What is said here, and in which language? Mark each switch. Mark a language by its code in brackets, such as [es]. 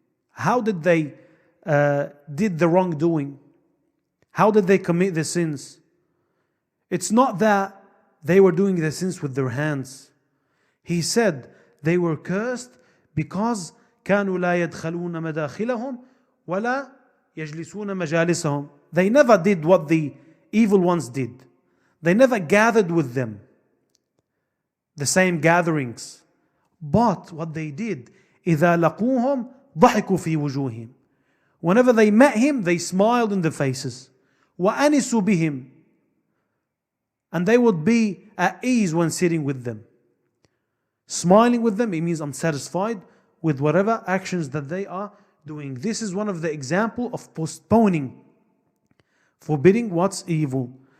[en] How did they did the wrongdoing? How did they commit the sins? It's not that they were doing the sins with their hands. He said they were cursed because [ar] كانوا لا يدخلون مداخلهم ولا يجلسون مجالسهم. [en] They never did what the evil ones did. They never gathered with them, the same gatherings. But what they did, [ar] إذا لقوهم ضحكوا في وجوههم. [en] Whenever they met him, they smiled in their faces. [ar] وأنسوا بهم. [en] And they would be at ease when sitting with them. Smiling with them, it means I'm satisfied with whatever actions that they are doing. This is one of the example of postponing, forbidding what's evil.